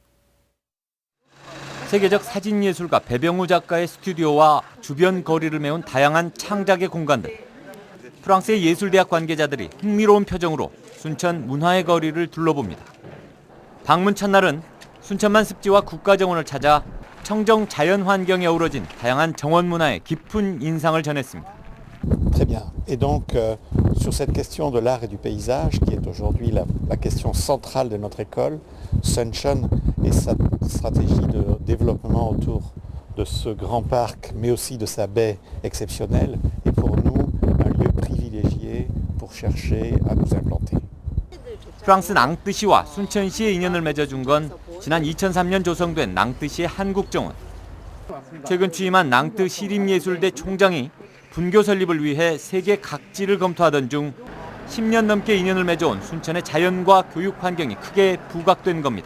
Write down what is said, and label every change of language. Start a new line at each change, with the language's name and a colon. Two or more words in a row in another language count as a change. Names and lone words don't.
Korean: 세계적 사진예술가 배병우 작가의 스튜디오와 주변 거리를 메운 다양한 창작의 공간들. 프랑스의 예술대학 관계자들이 흥미로운 표정으로 순천 문화의 거리를 둘러봅니다. 방문 첫날은 순천만 습지와 국가정원을 찾아 청정 자연 환경에 어우러진 다양한 정원 문화의 깊은 인상을 전했습니다.
French: Très bien. Et donc, sur cette question de l'art et du paysage, qui est aujourd'hui la question centrale de notre école, Sunshine et sa stratégie de développement autour de ce grand parc, mais aussi de sa baie exceptionnelle, est pour nous un lieu privilégié pour chercher à nous implanter.
Korean: 프랑스 낭뜨시와 순천시의 인연을 맺어준 건 지난 2003년 조성된 낭뜨시의 한국정원. 최근 취임한 낭뜨 시립예술대 총장이 분교 설립을 위해 세계 각지를 검토하던 중 10년 넘게 인연을 맺어온 순천의 자연과 교육 환경이 크게 부각된 겁니다.